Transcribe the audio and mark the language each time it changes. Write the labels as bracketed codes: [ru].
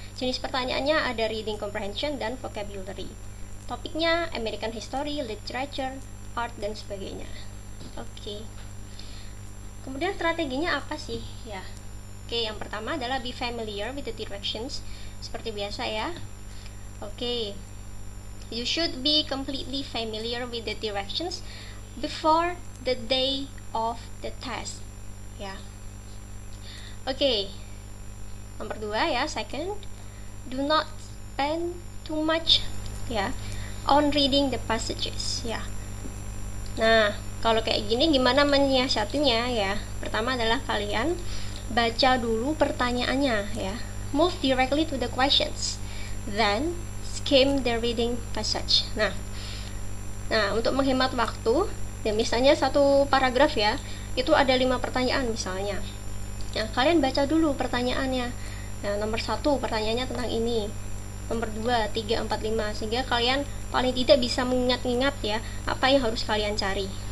[id] Jenis pertanyaannya ada reading comprehension dan vocabulary. Topiknya [en] American history, literature, art, [id] dan sebagainya. Oke. Kemudian strateginya apa sih ya? Oke, yang pertama adalah [en] be familiar with the directions, [id] seperti biasa ya. [en] Oke, you should be completely familiar with the directions before the day of the test ya. Oke, [id] nomor 2 ya, [en] second, do not spend too much ya on reading the passages ya. [id] Nah, kalau kayak gini gimana menyiasatinya ya? Pertama adalah kalian baca dulu pertanyaannya ya. [en] Move directly to the questions. Then skim the reading passage. [id] Nah, untuk menghemat waktu, ya misalnya satu paragraf ya, itu ada 5 pertanyaan misalnya. Nah, kalian baca dulu pertanyaannya. Nah, nomor 1 pertanyaannya tentang ini. Nomor 2, 3, 4, 5, sehingga kalian paling tidak bisa mengingat-ingat ya apa yang harus kalian cari.